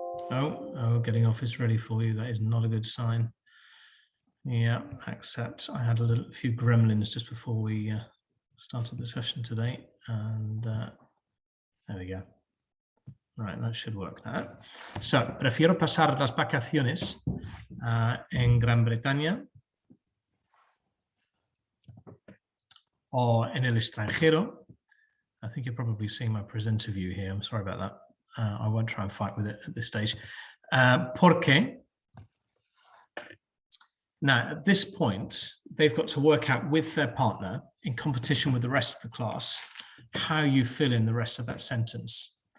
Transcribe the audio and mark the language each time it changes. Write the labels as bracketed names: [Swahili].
[English] Oh, getting Office ready for you. That is not a good sign. Yeah, accept. I had a few gremlins just before we started the session today, and there we go. Right, that should work now. [Spanish] So, prefiero pasar las vacaciones en Gran Bretaña o en el extranjero. [English] I think you're probably seeing my presenter view here. I'm sorry about that. I won't try and fight with it at this stage. [Spanish] Porque. [English] Now, at this point, they've got to work out with their partner in competition with the rest of the class how you fill in the rest of that sentence.